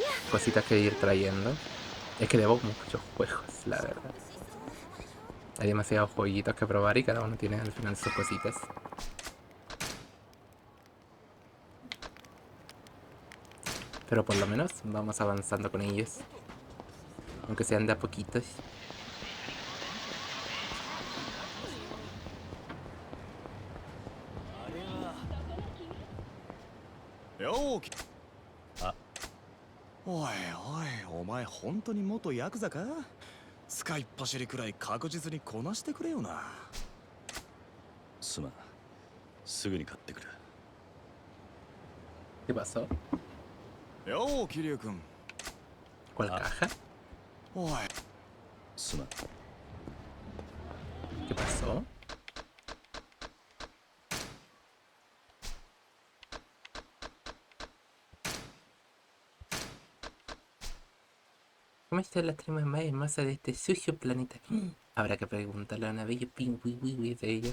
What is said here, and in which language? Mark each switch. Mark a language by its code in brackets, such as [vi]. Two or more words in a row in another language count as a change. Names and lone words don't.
[es] Cositas que ir trayendo. Es que debo muchos juegos, la verdad. Hay demasiados jueguitos que probar y cada uno tiene al final sus cositas. Pero por lo menos vamos avanzando con ellos. Aunque sean de a poquitos. [ja] おいおい、お前本当に元ヤクザか？使いっ走りくらい確実にこなしてくれよな。すまん。すぐに買ってくる。 [es] ¿Qué pasó? [ja] よう、桐生君。 [es] ¿Cuál caja? [ja] おい。すまん。 [es] ¿Qué pasó? ¿Cómo está la trama más hermosa de este sucio planeta? Habrá que preguntarle a una bella pingüi de ella.